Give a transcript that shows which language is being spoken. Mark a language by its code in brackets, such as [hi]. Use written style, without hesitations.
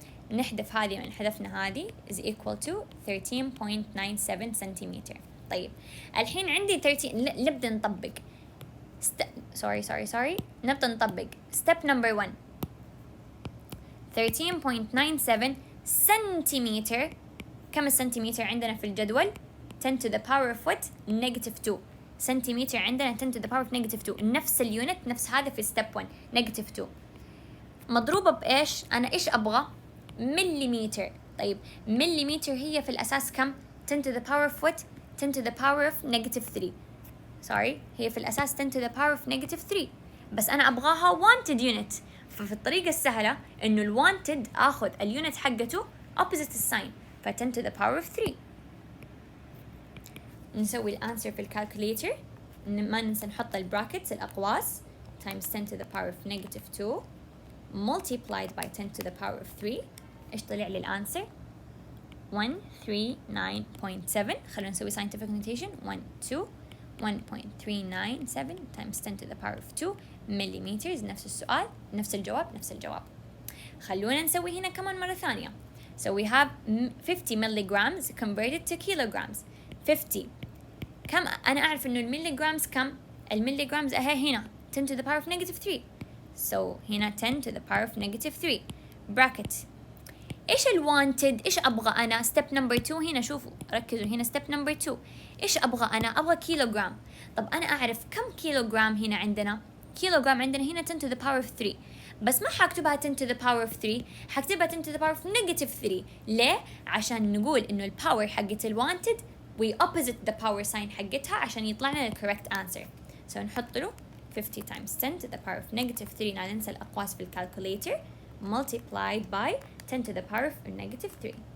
[ar] نحذف هذه من حذفنا هذه [en] is equal to [ar] 13.97 سنتيمتر. طيب الحين عندي 13. نبدأ نطبق sorry نبدأ نطبق step number 1. 13.97 سنتيمتر. كم السنتيمتر عندنا في الجدول؟ [en] 10 to the power of what؟ -2 سنتيمتر عندنا 10 to the power of -2. [ar] نفس اليونت نفس هذا في step 1 -2 مضروبة بإيش؟ أنا إيش أبغى؟ مليمتر. [en] طيب مليمتر [ar] هي في الأساس كم؟ [en] 10 to the power of what؟ 10 to the power of -3. sorry هي في الأساس 10 to the power of -3 [ar] بس أنا أبغاها [en] wanted unit. [ar] ففي الطريقة السهلة إنه الwanted آخذ اليونت حقته opposite الساين، ف 10 to the power of 3. نسوي الأنسر في الكالكوليتر. ما ننسى نحط البراكتس الأقواس [en] times 10 to the power of -2 multiplied by 10 to the power of 3. [ar] إيش طلع لي الأنسر؟ 139.7. خلونا نسوي scientific notation. [en] 1.397 times 10 to the power of 2 millimeters. [ar] نفس السؤال نفس الجواب. خلونا نسوي هنا كمان مرة ثانية. [en] So we have 50 milligrams converted to kilograms. [ar] 50 كم؟ أنا أعرف إنه المليغرامز كم؟ المليغرامز هنا 10 to the power of -3. [en] So هنا 10 to the power of -3 bracket. [ar] إيش الwanted؟ إيش أبغى أنا؟ step number 2 هنا شوفوا ركزوا هنا step number 2 إيش أبغى أنا؟ أبغى كيلوغرام. طب أنا أعرف كم كيلوغرام هنا عندنا؟ كيلوغرام عندنا هنا 10 to the power of 3 بس ما حكتبها 10 to the power of 3، حكتبها 10 to the power of -3. ليه؟ عشان نقول إنه الباور حقت الwanted [en] we opposite the power sign [ar] حقتها عشان يطلع لنا ال correct answer. [en] So نحط له 50 times 10 to the power of -3. [ar] لا ننسى الأقواس في الكالكوليتر [en] multiplied by 10 to the power of -3.